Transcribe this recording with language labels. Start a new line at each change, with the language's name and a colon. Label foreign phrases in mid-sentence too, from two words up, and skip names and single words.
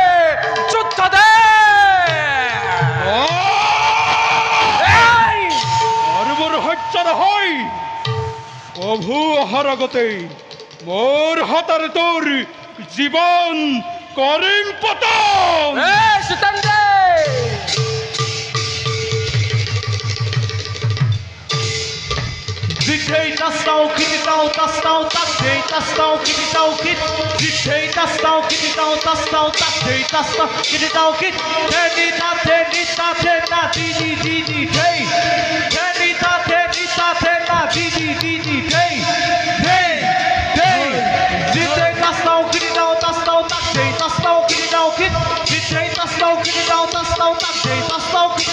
Assamese: আৰু মোৰ হত্যা নহয় প্ৰভু অহাৰ আগতেই মোৰ হাতৰে তোৰ জীৱন কৰিম পতন সুতন্দে Ditei das tau kit tau das tau tak dei das tau kit tau kit Ditei das tau kit tau das tau tak dei das tau kit tau kit Teni ta na di dei Teni ta na di dei Ditei das tau kit tau tak dei das tau kit tau kit Ditei das tau kit tau tak dei das tau kit